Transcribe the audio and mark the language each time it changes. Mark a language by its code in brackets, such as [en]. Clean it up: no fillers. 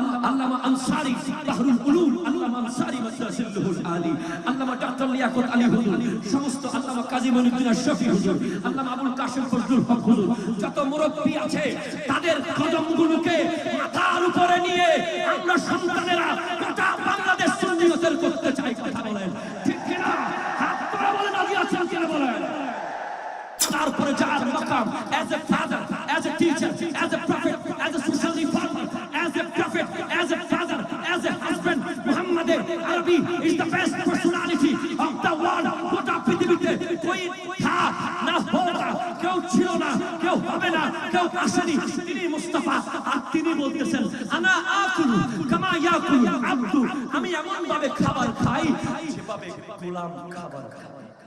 [bn] আল্লামা আনসারী বাহরুল উলুম আল্লামা আনসারী মাদ্দাসিল্লাহুল আলী, আল্লামা doctor Liaquat Ali হুজুর, সমস্ত আল্লামা কাজী মনিউদ্দিন আশরাফী হুজুর, আল্লামা আবুল কাশেম ফজলুল হক হুজুর, যত মুরব্বী আছে তাদের কদমগুলোকে মাথার উপরে নিয়ে আমরা সন্তানেরা গোটা বাংলাদেশ সুন্নিয়তের করতে চাই। কথা বলেন ঠিক কিনা? হাত তুলে বলেন রাজি আছেন কিনা বলেন। তারপরে যার মাকাম [en] as a father, as a teacher, as a prophet, as a social reformer, as a prophet, as a father, as a husband, Muhammad Arabi is the best personality of the world. [bn] গোটা পৃথিবীতে [hi] কোই থা না হোগা, [bn] কেউ ছিল না, কেউ হবে না, কেউ আসেনি, তিনি মুস্তাফা। আর তিনি বলতেছেন [ar] আনা আকুলু কামা ইয়াকুলু আব্দু, [bn] আমি এমন ভাবে খাবার খাই যেভাবে গোলাম খাবার খায়।